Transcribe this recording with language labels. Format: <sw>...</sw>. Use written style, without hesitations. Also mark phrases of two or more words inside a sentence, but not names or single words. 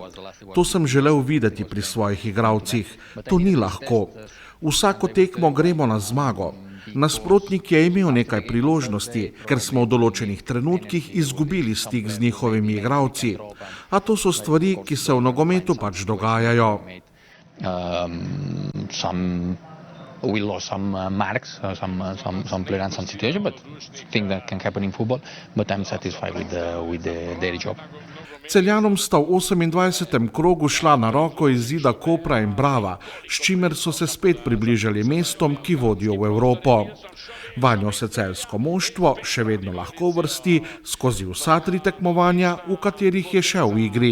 <sl>To sem želel videti pri svojih igralcih. To ni lahko. Vsako tekmo gremo na zmago. Nasprotnik je imel nekaj priložnosti, ker smo v določenih trenutkih izgubili stik z njihovimi igralci. A to so stvari, ki se v nogometu pač dogajajo.</sl> <en>We lost some marks, some player and some situation, but things that can happen in football. But I'm satisfied with the daily job.</en> <sl>Celjanom sta v 28. krogu šla na roko izida Kopra in Brava, s čimer so se spet približali mestom, ki vodijo v Evropo. Vanjo se celjsko moštvo še vedno lahko vrsti skozi vsa 3 tekmovanja, v katerih je še v igri.</sl>